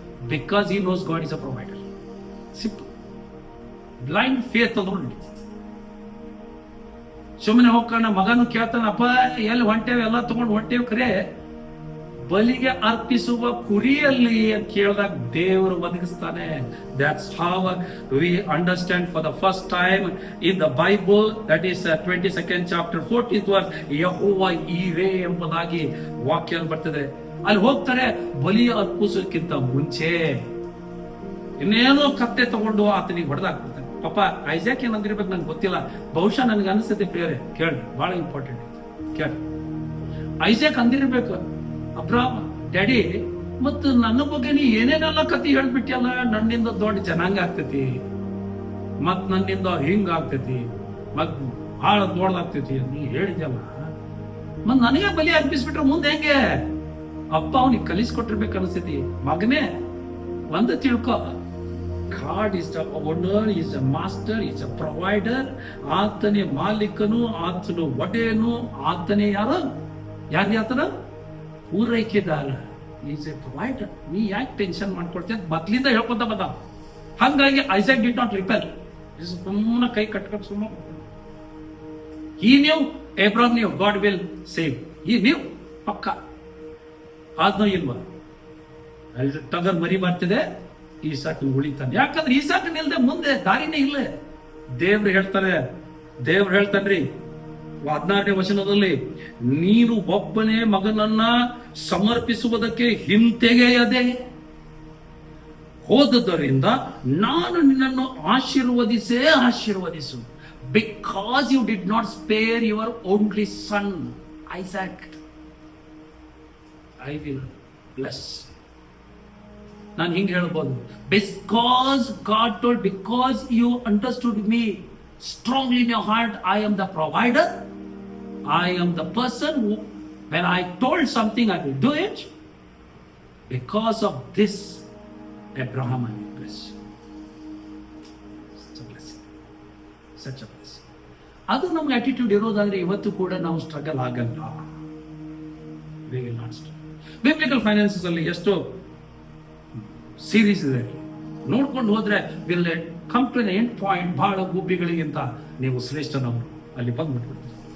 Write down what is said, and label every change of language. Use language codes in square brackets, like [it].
[en] Because he knows God is a provider. Simple. Blind faith [kn] ಅಂದ್ರೂ ನಡೀತದೆ. ಸುಮ್ಮನೆ ಹೋಗ್ತಾನ, ಮಗನು ಕೇಳ್ತಾನ, ಅಪ್ಪ ಎಲ್ಲಿ ಹೊಂಟೇವೆ, ಎಲ್ಲ ತಗೊಂಡು ಹೊಂಟೇವೆ, ಖರೆ ಬಲಿಗೆ ಅರ್ಪಿಸುವ ಕುರಿಯಲ್ಲಿ ಅಂತ ಕೇಳಿದಾಗ ದೇವರು ಒದಗಿಸ್ತಾನೆ. [en] That's how we understand for the first time in the Bible, that is 22nd chapter 14th verse, [kn] ಯೆಹೋವ ಈರೇ ಎಂಬುದಾಗಿ ವಾಕ್ಯ ಬರ್ತದೆ. ಅಲ್ಲಿ ಹೋಗ್ತಾರೆ. ಬಲಿ ಅರ್ಪಿಸೋಕ್ಕಿಂತ ಮುಂಚೆ ಇನ್ನೇನೋ ಕತ್ತೆ ತಗೊಂಡು ಆತನಿಗೆ ಹೊಡೆದಾಕ್ಬಿಡ್ತಾನೆ. ಪಾಪ ಐಸಾಕ್ ಏನಂದಿರ್ಬೇಕು ನಂಗೆ ಗೊತ್ತಿಲ್ಲ. ಬಹುಶಃ ನನಗೆ ಅನಿಸುತ್ತೆ ಪ್ರಿಯರೇ, ಕೇಳಿ, ಬಹಳ ಇಂಪಾರ್ಟೆಂಟ್ ಕೇಳಿ. ಐಸಾಕ್ ಅಂದಿರ್ಬೇಕು, ಅಬ್ರಾಹ್ಮ ಡ್ಯಾಡಿ, ಮತ್ತು ನನ್ನ ಬಗ್ಗೆ ನೀ ಏನೇನೆಲ್ಲ ಕತೆ ಹೇಳ್ಬಿಟ್ಟಿಯಲ್ಲ, ನನ್ನಿಂದ ದೊಡ್ಡ ಜನಾಂಗ ಆಗ್ತೈತಿ, ಮತ್ ನನ್ನಿಂದ ಹಿಂಗ ಆಗ್ತೈತಿ, ಮತ್ ಬಹಳ ದೊಡ್ಡದಾಗ್ತೈತಿ ನೀ ಹೇಳಿದ್ಯಲ್ಲ, ಮತ್ ನನಗೆ ಬಲಿ ಅರ್ಪಿಸ್ಬಿಟ್ರೆ ಮುಂದೆ ಹೆಂಗೆ? ಅಪ್ಪ ಅವನಿಗೆ ಕಲಿಸ್ಕೊಟ್ಟಿರ್ಬೇಕು ಅನಿಸ್ತೈತಿ. ಮಗನೇ, ಒಂದು ತಿಳ್ಕೊ, [en] God is the owner, is the master, is a provider. [kn] ಆತನೇ ಮಾಲೀಕನು, ಆತನು ಒಡೆಯನು, ಆತನೇ ಯಾರು? ಆತನ ಪೂರೈಕೆದಾರ. [en] Is a provider. [kn] ನೀ ಯಾಕೆ ಟೆನ್ಷನ್ ಮಾಡ್ಕೊಳ್ತೀಯ? ಮೊದ್ಲಿಂದ ಹೇಳ್ಕೊಂತ ಬಂದ. ಹಂಗಾಗಿ ಐಸಾಕ್ [en] Did not repel. [kn] ಸುಮ್ಮನೆ ಕೈ ಕಟ್ಕೊಂಡು ಸುಮ್ಮನೆ [en] he knew, Abraham knew God will save. He knew [kn] ಪಕ್ಕ. ಆದ್ನೋ ಇಲ್ವಾ? ಅಲ್ಲಿ ಟಗರ್ ಮರಿ ಮಾಡ್ತಿದೆ, ಈಸಾಕನ ಉಳಿತಾನೆ. ಯಾಕಂದ್ರೆ ಈಸಾಕನ ಇಲ್ದೆ ಮುಂದೆ ದಾರಿನೇ ಇಲ್ಲ. ದೇವ್ರು ಹೇಳ್ತಾನ್ರಿ 16ನೇ ವಚನದಲ್ಲಿ, ನೀನು ಒಬ್ಬನೇ ಮಗನನ್ನ ಸಮರ್ಪಿಸುವುದಕ್ಕೆ ಹಿಂತೆಗೆಯದೆ ಹೋದುದರಿಂದ ನಾನು ನಿನ್ನನ್ನು ಆಶೀರ್ವದಿಸು. [en] Because you did not spare your only son Isaac, I will bless. [kn] ನಾನು ಹಿಂಗೆ ಹೇಳ್ಬೋದು, [en] Because God told, because you understood me strongly in your heart, I am the provider, I am the person who, when I told something I will do it. Because of this, Abraham I will bless you. Such a blessing, such a blessing. [kn] ಅದು ನಮ್ಗೆ attitude ಇರೋದಾದ್ರೆ ಇವತ್ತು ಕೂಡ ನಾವು struggle ಆಗಲ್ಲ. [en] We will not struggle. [kn] Biblical finances ಅಲ್ಲಿ ಎಷ್ಟೋ series ಇದೆ, ನೋಡ್ಕೊಂಡು ಹೋದ್ರೆ [en] Will come to end point. [kn] ಬಹಳ ಗುಬ್ಬಿಗಳಿಗಿಂತ ನೀವು ಶ್ರೇಷ್ಠನವರು ಅಲ್ಲಿ ಬಂದ್ಬಿಟ್ಬಿಡ್ತೀವಿ.